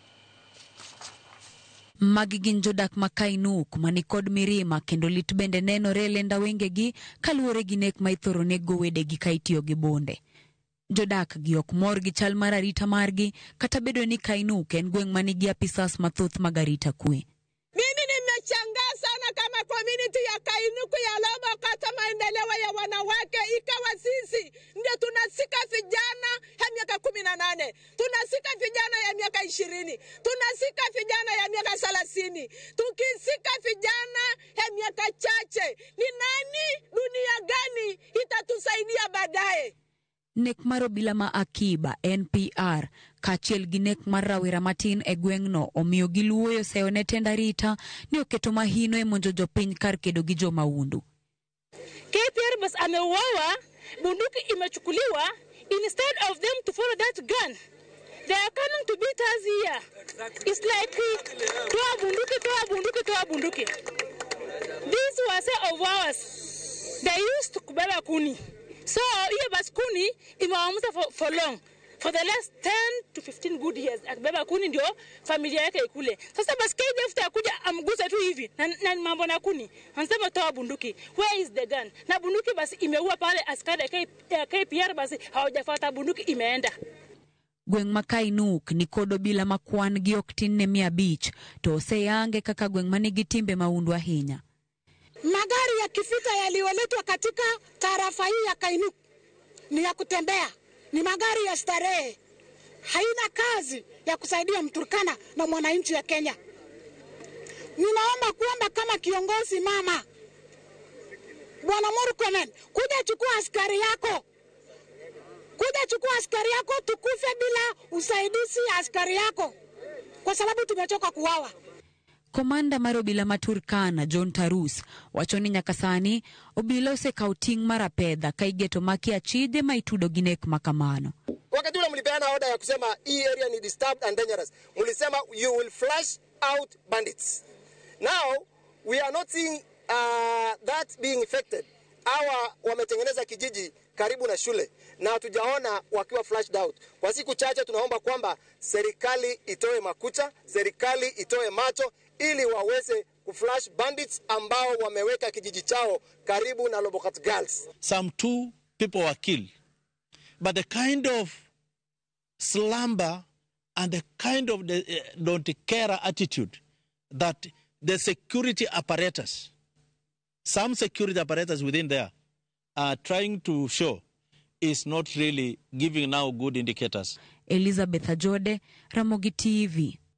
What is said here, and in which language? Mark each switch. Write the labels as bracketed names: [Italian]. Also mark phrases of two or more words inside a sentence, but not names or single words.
[Luo (Kenya and Tanzania)] Magi gin jodak ma Kainuk mani kod mirima kendo lit bende nenore lenda wengegi kaluwore gi nek ma ithoro nego wedegi ka itiyo gi bunde. Jodak gi ok mor gi chal mar arita margi kata bedo ni Kainuk en gweng' manigi apisas mathoth mag arita kwe. [Swahili] Mimi nimeshangaa sana kama community ya Kainuku ya Lobo kata maendeleo ya wanawake ikawa sisi ndio tunasika vijana ya miaka 18, tunasika vijana ya miaka 20, tunasika vijana ya miaka 30, tukisika vijana ya miaka chache. Ni nani, dunia gani itatusaidia baadaye? [Luo (Kenya and Tanzania)] Nek mar obila ma Akiba NPR kachiel gi nek mar rawera matin e gweng'no omiyo giluoyo seyo ne tend arita ni oketo mahino e monjo jopiny kar kedo gi jomaundu. [Swahili] KPR bas ameuawa, bunduki imechukuliwa. [English] Instead of them to follow that gun, they are coming to beat us here. It's like [Swahili] toa bunduki. [English] This was of ours. They used to [Swahili] kubeba kuni. So hiyo bas kuni imewamuza [English] for long. For the last 10 to 15 good years [Swahili] akibeba kuni ndio familia yake ikule. Sasa bas KDF takuja amgusa tu hivi na mambo na kuni. Anasema toa bunduki. [English] Where is the gun? [Swahili] Na bunduki basi imeua pale askari KPR basi hawajafuata bunduki imeenda. [Luo (Kenya and Tanzania)] Gweng' ma Kainuk ni kod obila makwan gi ok tin ne 500 to oseyange kaka gweng' manigi timbe maundu ahinya. [Swahili] Magari ya kivita yalioletwa katika tarafa hii ya Kainuk ni ya kutembea, ni magari ya starehe, haina kazi ya kusaidia Mturkana na mwananchi ya Kenya. Ninaomba kwamba kama kiongozi mama Bwana Murkomen, kuja chukua askari yako, tukufe bila usaidizi ya askari yako kwa sababu tumechoka kuwawa. [Luo (Kenya and Tanzania)] Komanda mar obila ma Turkana John Tarus wacho ni nyaka sani obila osekawo ting' mar apedha ka igeto maki achije ma itudo gi nek makamano. [Swahili] Wakati ule mlipeana order ya kusema hii area ni [English] disturbed and dangerous, [Swahili] mlisema [English] you will flush out bandits. Now we are not seeing that being affected. [Swahili] Hawa wametengeneza kijiji karibu na shule na hatujaona wakiwa [English] flushed out. [Swahili] Kwa siku chache tunaomba kwamba serikali itoe makucha, serikali itoe macho ili waweze kuflash bandits ambao wameweka kijiji chao karibu na Lobokat Girls. [English] Some 2 people were killed. But the kind of slumber and the kind of don't care attitude that the security apparatus, some security apparatus within there are trying to show is not really giving now good indicators. Elizabeth Ajode, Ramogi TV.